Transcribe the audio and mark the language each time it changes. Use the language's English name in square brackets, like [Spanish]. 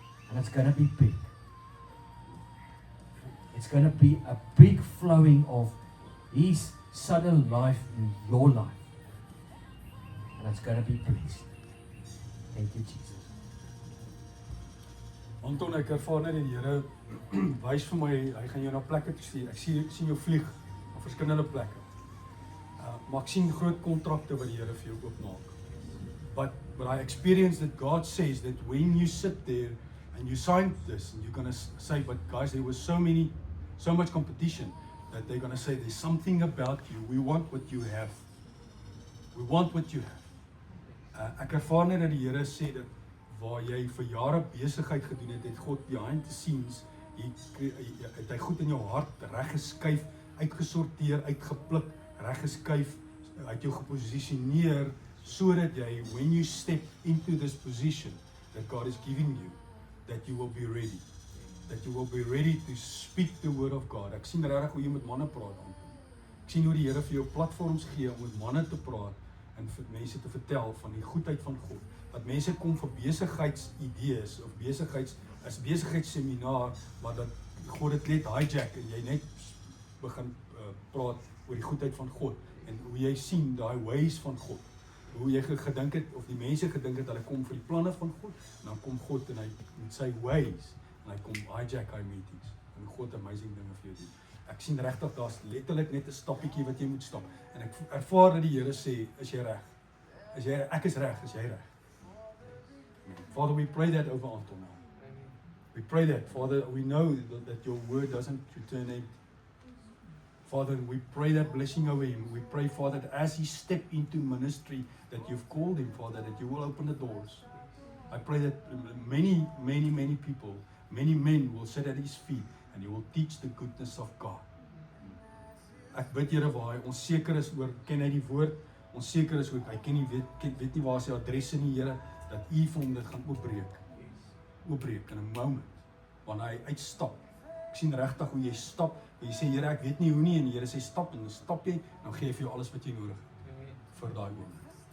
[English] And it's going to be big. It's going to be a big flowing of His sudden life in your life. And it's going to be blessed. Thank you, Jesus. [Afrikaans] Anton, ek ervaar net die Here wys vir my, hy gaan jou na plekke toe stuur. Ek sien jou vlieg op verskillende plekke. Maar ek sien groot kontrakte wat die Here vir jou oopmaak. [English] But I experienced that God says that when you sit there and you sign this, and you're going to say, but guys, there was so much competition, that they're going to say, there's something about you. We want what you have. We want what you have. [Afrikaans] Ek ervaar net dat die Here sê dat waar jy vir jare besigheid gedoen het, het God [English] behind the scenes, [Afrikaans] het hy goed in jou hart reggeskuif, uitgesorteer, uitgepluk, reggeskuif, hy het jou geposisioneer, sodat jy, [English] when you step into this position that God is giving you, that you will be ready. That you will be ready to speak the word of God. [Afrikaans] Ek sien regtig hoe jy met manne praat. Ek sien hoe die Here vir jou platforms gee om met manne te praat en vir mense te vertel van die goedheid van God. Dat mense kom vir besigheidsidees of besigheidsseminaar, maar dat God dit net hijack en jy net begin praat oor die goedheid van God en hoe jy sien daai ways van God. Hoe jy gedink het of die mense gedink het hulle kom vir die planne van God, en dan kom God en hy met sy ways en hy kom hijack hy meetings en God amazing dinge vir jou doen. Ek sien regtig daar's letterlik net 'n stappietjie wat jy moet stap en ek ervaar dat die Here sê, is jy reg? Ek is reg, is jy reg? [English] Father, we pray that over Anton now. We pray that, Father, we know that your word doesn't return empty. Father, we pray that blessing over him. We pray, Father, that as he steps into ministry that you've called him, Father, that you will open the doors. I pray that many people, many men will sit at his feet and he will teach the goodness of God. [Afrikaans] Ek bid, Here, waar hy onseker is oor, ken hy die woord, onseker is oor, hy weet nie waar sy adres in die Here, dat u vir hom dit gaan oopbreek in 'n moment, wanneer hy uitstap. Ek sien regtig hoe jy stap, hoe jy sê, Here, ek weet nie hoe nie, en die Here sê, stap, en dan stap jy, en dan gee hy vir jou alles wat jy nodig het, vir daai oomblik.